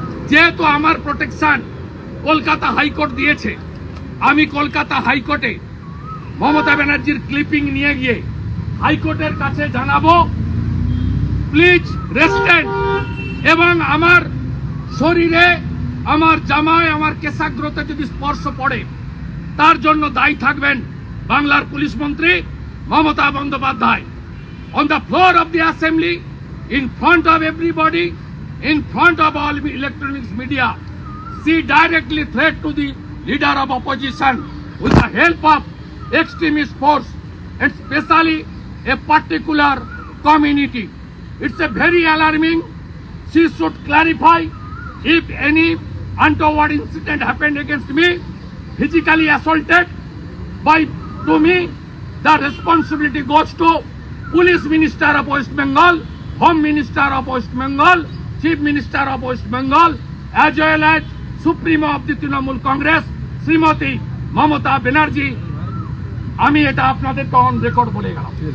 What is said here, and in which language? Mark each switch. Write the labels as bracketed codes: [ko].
[bn] যেহেতু আমার protection Kolkata high court দিয়েছে, আমি কলকাতা হাইকোর্টে মমতা ব্যানার্জির ক্লিপিং নিয়ে গিয়ে হাইকোর্টের কাছে জানাবো প্লিজ রেস্টেন্ট। এবং আমার শরীরে আমার জামায় আমার কেশাগ্রতে যদি স্পর্শ পড়ে তার জন্য দায়ী থাকবেন বাংলার পুলিশ মন্ত্রী Mamata Bandyopadhyay. [en] On the floor of the assembly, in front of everybody, in front of all electronics media, she directly threat to the leader of opposition with the help of extremist force, and especially a particular community. It's a very alarming. She should clarify if any untoward incident happened against me, physically assaulted by to me, the responsibility goes to Police Minister of West Bengal, Home Minister of West Bengal, Chief Minister of West Bengal, as well as Supremo of the Trinamool Congress, Srimati Mamata Banerjee. [bn] আমি এটা আপনাদের on record বলে গেলাম।